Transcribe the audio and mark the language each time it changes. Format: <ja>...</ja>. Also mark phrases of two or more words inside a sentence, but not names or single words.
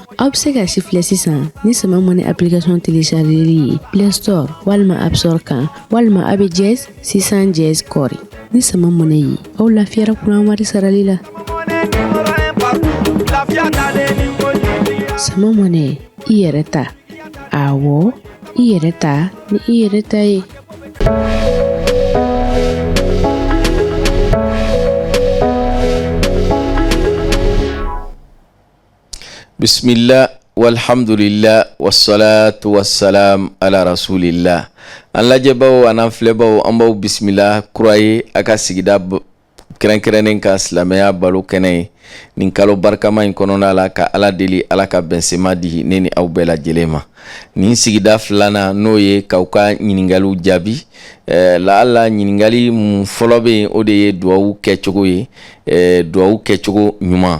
<bm>Aw bɛ se ka si filɛ sisan ni sama mɔnɛ application téléchargeli ye Play Store walima App Store kan walima a bɛ Jazz 600 Jazz kɔri. Ni sama mɔnɛ ye aw lafiyara kuran wari sarali la. Sama mɔnɛ i yɛrɛ ta. Awɔ i yɛrɛ ta ni i yɛrɛ ta ye.</bm> <ar>بسم الله والحمد لله والصلاة والسلام على رسول الله.</ar> <bm>An lajɛbaw an filɛbaw an b'aw bisimila kura ye a ka sigida kɛrɛnkɛrɛnnen ka silamɛya balo kɛnɛ ye nin kalo barikama in kɔnɔna la ka ala deli ala ka bɛnsema di ne ni aw bɛɛ lajɛlen ma. Nin sigida filanan n'o ye k'aw ka ɲiningaliw jaabi laala ɲiningali mun fɔlɔ bɛ yen o de ye duwawu kɛcogo ye duwawu kɛcogo ɲuman.</bm>